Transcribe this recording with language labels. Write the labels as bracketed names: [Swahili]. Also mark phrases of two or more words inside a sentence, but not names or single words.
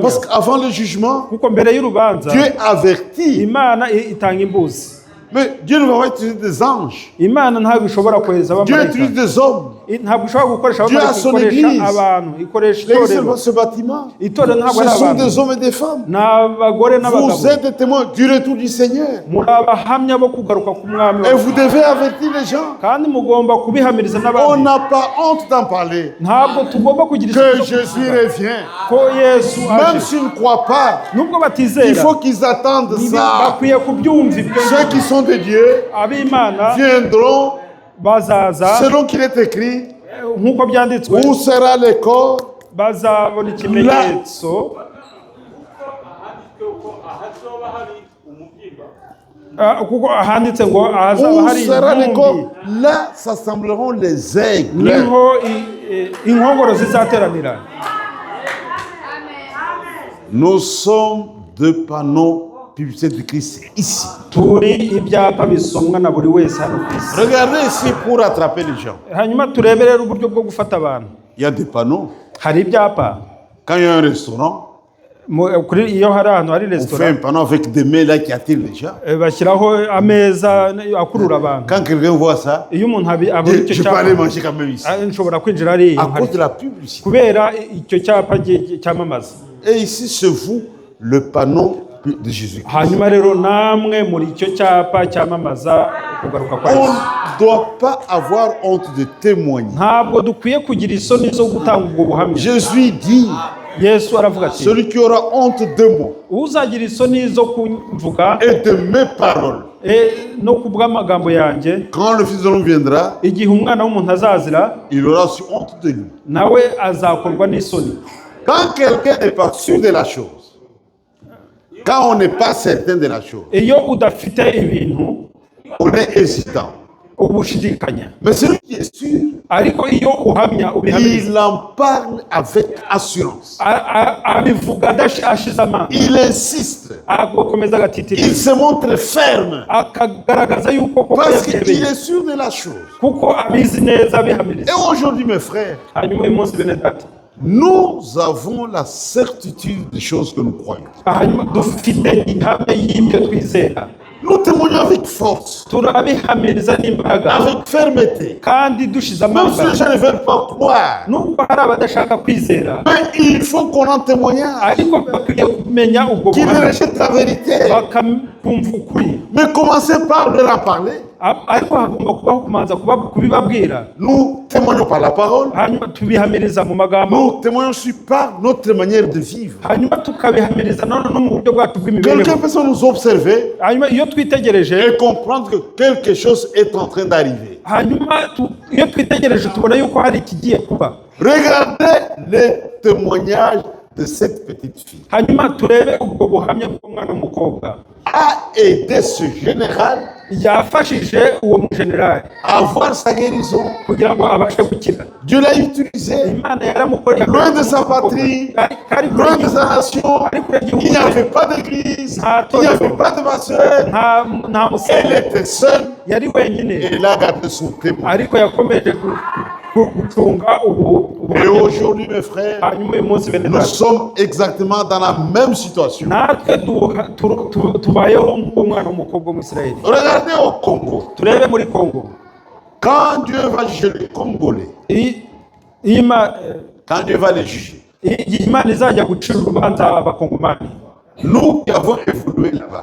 [French] Parce qu'avant le jugement, [Kinyarwanda] Kuko mbere y'urubanza [French] Dieu avertit. [Kinyarwanda] Imana itanga imbuzi. [French] Mais Dieu ne va pas utiliser des anges. [Kinyarwanda] Imana ntabwo ishobora kohereza [French] Dieu [Kinyarwanda] abamarayika. [French] utilise des hommes. [Kinyarwanda] Ntabwo ishobora gukoresha [French] Dieu a [Kinyarwanda] abamarayika, [French] son [Kinyarwanda] ikoresha [French] église. [Kinyarwanda] abantu, ikoresha [French] L'église, [Kinyarwanda] itorero. [French] ce bâtiment, [Kinyarwanda] Itorero ntabwo [French] ce [Kinyarwanda] ari [French] sont [Kinyarwanda] abantu. [French] des hommes et des femmes. [Kinyarwanda] Ni abagore [French] Vous [Kinyarwanda] n'abagabo. [French] êtes des témoins du retour du Seigneur. [Kinyarwanda] Muri abahamya bo kugaruka k'umwami [French] Et [Kinyarwanda] wacu. [French] vous devez avertir les gens. [Kinyarwanda] Kandi mugomba kubihamiriza [French] On [Kinyarwanda] n'abandi. [French] n'a pas honte d'en parler. [Kinyarwanda] Ntabwo tugomba kugira [French] Que [Kinyarwanda] isuku zo [French] Jésus [Kinyarwanda] kuvuga [French] revient. [Kinyarwanda] ko Yesu [French] Même [Kinyarwanda] aje. [French] s'ils ne croient pas, [Kinyarwanda] Nubwo [French] il [Kinyarwanda] batizera [French] faut qu'ils attendent ça. [Kinyarwanda] bakwiye kubyumva ibyo [French] Ceux qui sont de Dieu [Kinyarwanda] ab'Imana [French] viendront [Kinyarwanda] bazaza [French] selon qu'il est écrit. [Kinyarwanda] nk'uko byanditswe [French] Où sera le corps? [Kinyarwanda] bazabona ikimenyetso kuko handitse ngo ahazaba [French] Où [Kinyarwanda] hari [French] sera le [Kinyarwanda] intumbi [French] corps? Là s'assembleront les aigles. [Kinyarwanda] niho inkongoro zizateranira. [French] Nous sommes deux panneaux publicitaires de Christ ici. [Kinyarwanda] Turi ibyapa bisomwa na buri wese hano ku isi. [French] Regardez ici pour attraper les gens. [Kinyarwanda] Hanyuma turebere uburyo bwo gufata abantu. [French] Il y a des panneaux. [Kinyarwanda] Hari ibyapa [French] Quand il y a un restaurant, [Kinyarwanda] kuri iyo hari ahantu hari [French] on fait un [Kinyarwanda] restaurant [French] panneau avec des mains là qui attirent les gens. [Kinyarwanda] bashyiraho ameza akurura abantu. [French] Quand quelqu'un voit ça, [Kinyarwanda] Iyo umuntu abona icyo [French] je peux aller [Kinyarwanda] cyapa [French] manger quand même ici. [Kinyarwanda] nshobora kwinjira hariya [French] À cause de la publicité. [Kinyarwanda] kubera icyo cyapa cyamamaza. [French] Et ici, c'est vous, le panneau de Jésus. [Kinyarwanda] Hanyuma rero namwe muri icyo cyapa cyamamaza kugaruka kwa [French] On [Kinyarwanda] Yesu. [French] ne doit pas avoir honte de témoigner. [Kinyarwanda] Ntabwo dukwiye kugira isoni zo gutanga ubwo buhamya. [French] Jésus dit, [Kinyarwanda] Yesu aravuga ati [French] celui qui aura honte de moi [Kinyarwanda] uzagira isoni zo kumvuga [French] et de mes paroles, [Kinyarwanda] no kubw'amagambo yanjye, [French] quand le Fils de l'homme viendra, [Kinyarwanda] igihe umwana w'umuntu azazira [French] il aura aussi honte de lui. [Kinyarwanda] nawe azakorwa n'isoni. [French] Quand quelqu'un n'est pas sûr de la chose, quand on n'est pas certain de la chose, [Kinyarwanda] Iyo udafite ibintu [French] on est hésitant. [Kinyarwanda] ubushidikanya, [French] Mais celui qui est sûr, [Kinyarwanda] ariko iyo uhamya ubihamiriza [French] il en parle avec assurance. [Kinyarwanda] abivuga ashize amanga, [French] Il insiste. [Kinyarwanda] agakomeza agatitiriza, [French] Il se montre ferme. [Kinyarwanda] akagaragaza yuko koko [French] Parce qu'il [Kinyarwanda] yabyemeye [French] est sûr de la chose. [Kinyarwanda] kuko abizi neza abihamiriza. [French] Et aujourd'hui, mes frères, [Kinyarwanda] Hanyuma uyu munsi bene data, [French] nous avons la certitude des choses que nous croyons. [Kinyarwanda] hanyuma dufite ihamya y'ibyo twizera, [French] Nous témoignons avec force, [Kinyarwanda] turabihamiriza n'imbaraga [French] avec fermeté. [Kinyarwanda] kandi dushize [French] Même si [Kinyarwanda] amanga. [French] les gens ne veulent pas croire, [Kinyarwanda] Nubwo hari abadashaka kwizera, [French] mais il faut qu'on en témoignage, [Kinyarwanda] ariko bakwiye kumenya ubwo [French] qu'ils [Kinyarwanda] buhamya [French] rejettent la vérité. [Kinyarwanda] bakumva ukuri. [French] Mais commencez par leur en parler. [Kinyarwanda] ariko hagomba kubaho kumanza kubibabwira. [French] Nous témoignons par la parole. [Kinyarwanda] Hanyuma tubihamiriza mu magambo. [French] Nous témoignons aussi par notre manière de vivre. [Kinyarwanda] Hanyuma tukabihamiriza none no mu buryo bwacu [French] Quelqu'un [Kinyarwanda] bw'imibereho. [French] peut nous observer [Kinyarwanda] Hanyuma iyo twitegereje, [French] et comprendre que quelque chose est en train d'arriver. [Kinyarwanda] hanyuma iyo twitegereje tubona yuko hari ikigiye kuba. [French] Regardez les témoignages de cette petite fille. [Kinyarwanda] Hanyuma turebe ubwo buhamya bw'umwana w'umukobwa. [French] A aidé ce général [Kinyarwanda] Yafashije uwo mujenerali [French] à avoir sa guérison. [Kinyarwanda] kugira ngo abashe gukira. [French] Dieu l'a utilisé. [Kinyarwanda] Imana yaramukoreye [French] Loin de sa patrie, loin de sa nation, il n'y avait pas d'église, il n'y avait pas de pasteur. [Kinyarwanda] nta musore [French] Elle était seule [Kinyarwanda] yari wenyine, [French] et elle a gardé son témoin. [Kinyarwanda] ariko yakomeje gucunga [French] Et aujourd'hui, mes frères, [Kinyarwanda] hanyuma uyu munsi bene [French] nous [Kinyarwanda] data, [French] sommes exactement dans la même situation. [Kinyarwanda] natwe tubayeho nk'umwana w'umukobwa w'Umwisirayeli. [French] Regardez au Congo. [Kinyarwanda] Turebe muri Congo, [French] Quand Dieu va juger les Congolais, quand Dieu va les juger, [Kinyarwanda] Imana izajya gucira urubanza abakongomani, [French] nous qui avons évolué là-bas,